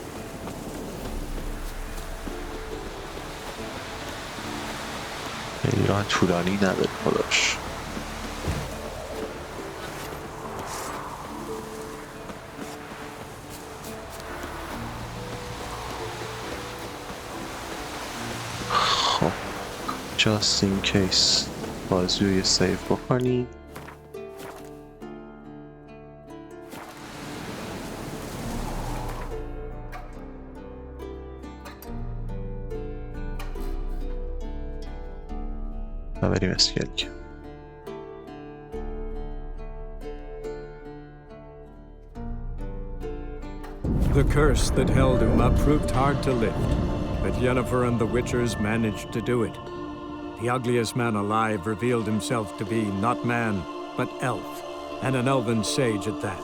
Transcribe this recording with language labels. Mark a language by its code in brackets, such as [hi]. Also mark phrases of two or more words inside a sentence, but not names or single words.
[fa] خیلی راه طولانی نداره خداش. خب [en] just in case [fa] بازی رو یه سیو بکنی. و بریم اسکیل. [en] The curse that held Uma proved hard to lift, but Yennefer and the Witchers managed to do it. The ugliest man alive revealed himself to be not man, but elf, and an elven sage at that.